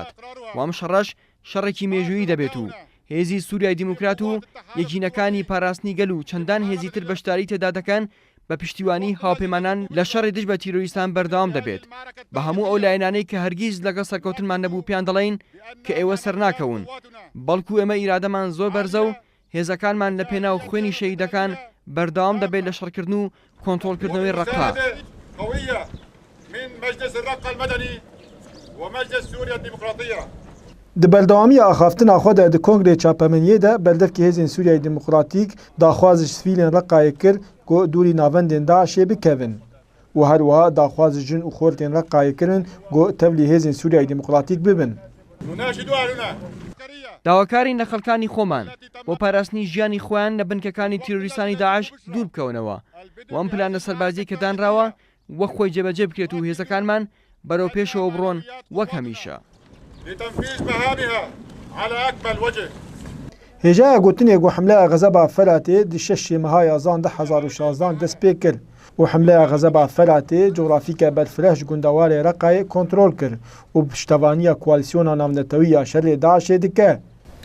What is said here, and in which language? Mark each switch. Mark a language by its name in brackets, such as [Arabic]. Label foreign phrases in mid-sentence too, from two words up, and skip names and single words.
[Central Kurdish] وام شەڕەش شەڕێکی مێژوویی دەبێت و هێزی سووریای دیموکرات و یەکینەکانی پاراستنی گەل و چەندان هێزی تر بەشداری تێدا دەکەن بە پشتیوانی هاوپەیمانان لە شەڕی دژ بە تیرۆریستان بەردەوام دەبێت. بە هەموو ئەو لایەنانەی کە هەرگیز لەگەڵ سەرکەوتنمان نەبوو پیان دەڵێن کە ئێوە سەر ناکەون، بەڵکو ئێمە ئیرادەمان زۆر بەرزە و هێزەکانمان لە پێناو خوێنی شەهیدەکان بەردەوام دەبێت لە شەڕکردن و کۆنتڕۆلکردنەوەی ڕەقا. [Kurdish] Di berdewamiya axaftina xwe de di Kongrê Çapemeniyê de berdevkê Hêzên Sûriyayê Demokratîk daxwaz ji sivîlên Reqayê kir ku dûrî navendên Daişê bikevin. û her wiha daxwaz ji jin û xortên Reqayê kirin ku tevlî Hêzên Sûriyayê Demokratîk bibin. [Central Kurdish] داواکارین لە خەڵکانی خۆمان بۆ پاراستنی ژیانی خۆیان لە بنکەکانی تیرۆریستانی داعش دوور بکەونەوە و ئەم پلانە سەربازی کە دانراوە وەک خۆی جێبەجێ بکرێت و هێزەکانمان بەرەو پێشەوە بڕۆن وەک هەمیشە. [Kurdish] Hêjaya gotinê ku hemleya Xezeba Felatê di 6 meha yazan 2016 dest pê kir û hemleya Xezeba Felatê coğrafîke berfireh ji gundewarê Reqayê kontrol kir û piştevaniya koalîsyona navnetewiya şerê Daişê dike.